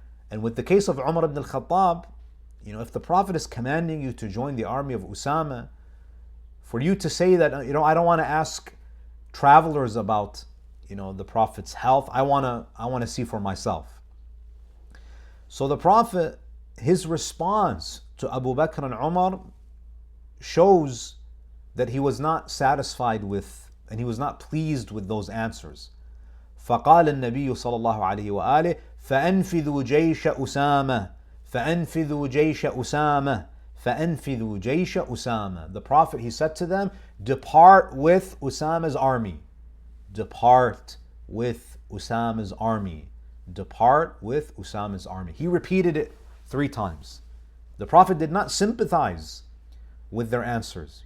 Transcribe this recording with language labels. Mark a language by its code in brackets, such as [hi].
[en] And with the case of Umar ibn al-Khattab, if the Prophet is commanding you to join the army of Usama, for you to say that, I don't want to ask travelers about, the Prophet's health, I want to see for myself. So the Prophet, his response to Abu Bakr and Umar shows that he was not satisfied with, and he was not pleased with those answers. [ar] فقال النبي صلى الله عليه وآله فأنفذوا جيش أسامة فأنفذوا جيش أسامة فأنفذوا جيش أسامة. [en] The Prophet, he said to them, depart with Usama's army. Depart with Usama's army. Depart with Usama's army. He repeated it 3 times. The Prophet did not sympathize with their answers.